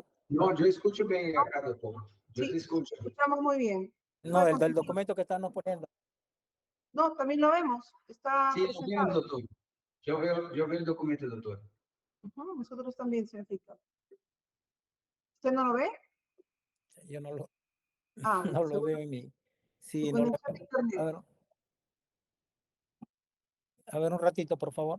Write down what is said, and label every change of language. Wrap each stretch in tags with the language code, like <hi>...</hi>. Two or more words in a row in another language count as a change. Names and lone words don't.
<pt>Não, eu escuto bem acá, doutor. Eu</pt> <es>Sí, te escucho. escuchamos muy bien. No, el del documento que estamos poniendo. No, también lo vemos. Está</es> <pt>Sim,</pt> <es>presentado.</es> <pt>doutor. Eu vejo o documento, doutor.</pt> <es>Nosotros también, señor fiscal. ¿Usted no lo ve? Yo no lo, Ah, no lo seguro. veo en mi... Su Sí, no lo conexión a veo. internet. A ver un ratito, por favor.</es>